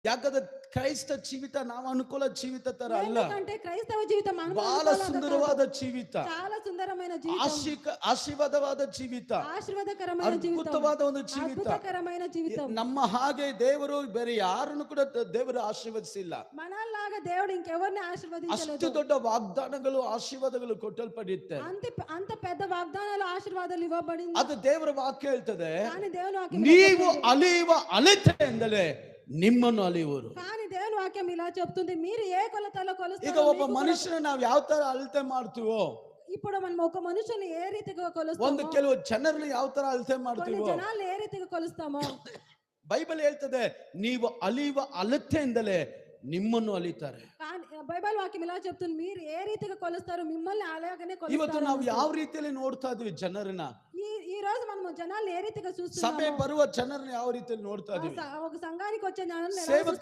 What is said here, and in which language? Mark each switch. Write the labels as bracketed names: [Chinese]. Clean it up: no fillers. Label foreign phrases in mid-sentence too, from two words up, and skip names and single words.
[Kannada] ಯಾಕಂದ್ರೆ ಕ್ರೈಸ್ತ ಜೀವಿತ ನಾವು ಅನುಕೂಲ ಜೀವಿತ ತರ ಅಲ್ಲ. [Telugu] ఎందుకంటే క్రైస్తవ జీవితం [Kannada] ಬಹಳ ಸುಂದರವಾದ ಜೀವಿತ, [Telugu] చాలా సుందరమైన జీవితం, [Kannada] ಆಶೀರ್ವಾದವಾದ ಜೀವಿತ, [Telugu] ఆశీర్వాదకరమైన జీవితం, [Kannada] ಅದ್ಭುತವಾದ ಒಂದು ಜೀವಿತ. [Telugu] అద్భుతకరమైన జీవితం. [Kannada] ನಮ್ಮ ಹಾಗೆ ದೇವರು ಬೇರೆ ಯಾರನ್ನು ಕೂಡ ದೇವರು ಆಶೀರ್ವದಿಸಿಲ್ಲ. [Telugu] మనలాగా దేవుడు ఇంకెవరిని ఆశీర్వదించలేదు. [Kannada] ಅಷ್ಟು ದೊಡ್ಡ ವಾಗ್ದಾನಗಳು ಆಶೀರ್ವಾದಗಳು ಕೊಟ್ಟಲ್ಪಡುತ್ತೆ. [Telugu] అంత పెద్ద వాగ్దానాలు ఆశీర్వాదాలు ఇవ్వబడింది. [Kannada] ಅದು ದೇವರ ವಾಕ್ಯ ಹೇಳ್ತದೆ, [Telugu] కానీ దేవుని వాక్యం [Kannada] ನೀವು ಅಲಿಯುವ ಅಳತೆಯಿಂದಲೇ ನಿಮ್ಮನ್ನು ಅಲಿಯುವರು. [Telugu] కానీ దేవుని వాక్యం ఇలా చెప్తుంది, మీరు ఏ కొలతలో కొలుస్తారో. [Kannada] ಈಗ ಒಬ್ಬ ಮನುಷ್ಯನ ನಾವು ಯಾವ ತರ ಅಳತೆ ಮಾಡ್ತೀವೋ, [Telugu] ఇప్పుడు మనం ఒక మనుషుని ఏ రీతిగా కొలుస్తామో, [Kannada] ಒಂದು ಕೆಲವು ಜನರನ್ನು ಯಾವ ತರ ಅಳತೆ [Telugu] కొన్ని [Kannada] ಮಾಡ್ತೀವೋ, [Telugu] జనాలు ఏ రీతిగా కొలుస్తామో [Kannada] ಬೈಬಲ್ ಹೇಳ್ತದೆ, ನೀವು ಅಲಿಯುವ ಅಳತೆಯಿಂದಲೇ ನಿಮ್ಮನ್ನು ಅಲಿತಾರೆ. [Telugu] కానీ బైబిల్ వాక్యం ఇలా చెప్తుంది, మీరు ఏ రీతిగా కొలుస్తారో మిమ్మల్ని అలాగనే [Kannada] ಇವತ್ತು [Telugu] కొలుస్తారు. [Kannada] ನಾವು ಯಾವ ರೀತಿಯಲ್ಲಿ ನೋಡ್ತಾ ಇದೀವಿ ಜನರನ್ನ? [Telugu] ఈ రోజు మనము జనాలు ఏ రీతిగా [Kannada] ಸಭೆ [Telugu] చూస్తున్నాము? [Kannada] ಬರುವ ಜನರನ್ನ ಯಾವ ರೀತಿಯಲ್ಲಿ ನೋಡ್ತಾ ಇದೀವಿ? [Telugu] ఒక సంఘానికి వచ్చే జనాలను ఎలా [Kannada] ಸೇವಕ